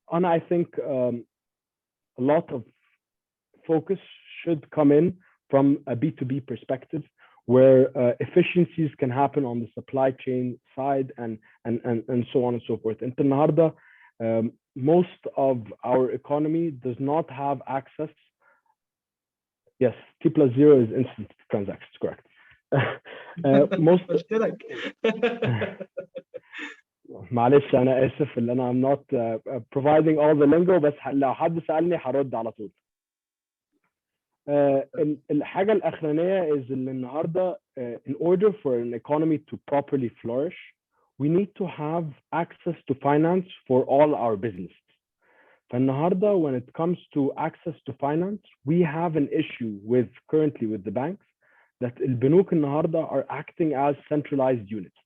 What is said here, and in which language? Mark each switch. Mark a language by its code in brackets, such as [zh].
[en] And I think a lot of focus should come in from a B2B perspective, where efficiencies can happen on the supply chain side and so on and so forth. And [ar] النهارده [en] most of our economy does not have access Yes, T+0 is instant transactions, correct. Most [ar] قلت لك. معلش انا اسف اللي انا [en] I'm not providing all the lingo، [ar] بس لو حد سألني هرد على طول. الحاجة الأخرانية [en] is [ar] اللي النهاردة [en] in order for an economy to properly flourish, we need to have access to finance for all our businesses. [ar] فالنهاردة [en] when it comes to access to finance, we have an issue currently with the banks that [ar] البنوك النهاردة [en] are acting as centralized units.